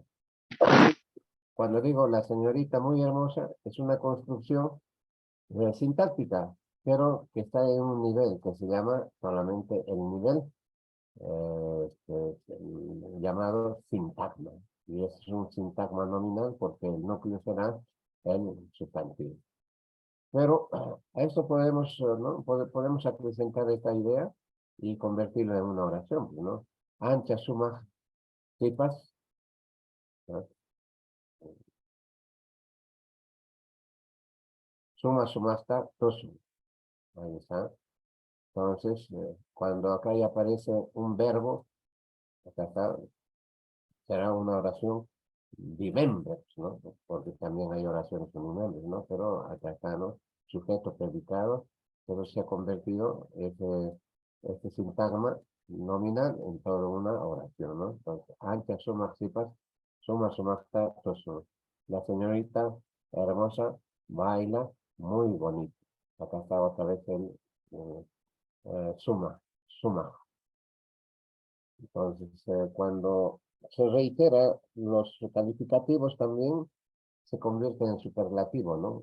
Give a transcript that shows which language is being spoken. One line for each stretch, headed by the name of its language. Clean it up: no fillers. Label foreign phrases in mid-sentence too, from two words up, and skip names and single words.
Spanish: Cuando digo la señorita muy hermosa, es una construcción sintáctica, pero que está en un nivel que se llama solamente el nivel llamado sintagma. Y es un sintagma nominal porque el núcleo será el sustantivo. Pero a esto podemos, ¿no? Podemos acrecentar esta idea y convertirlo en una oración, ¿no?
Quechua: Ancha suma tipas, ¿no? Suma sumasta tosu.
Spanish: Ahí está. Entonces, cuando acá ya aparece un verbo, acá está, será una oración remembers, ¿no? Porque también hay oraciones con nombres, ¿no? Pero acá está, ¿no? Sujeto predicado, pero se ha convertido este sintagma nominal en toda una oración, ¿no? Entonces, antes
Quechua: suma sumasta tosu.
Spanish: La señorita hermosa baila muy bonito. Acá está otra vez el suma. Entonces, cuando se reitera, los calificativos también se convierten en superlativo, ¿no?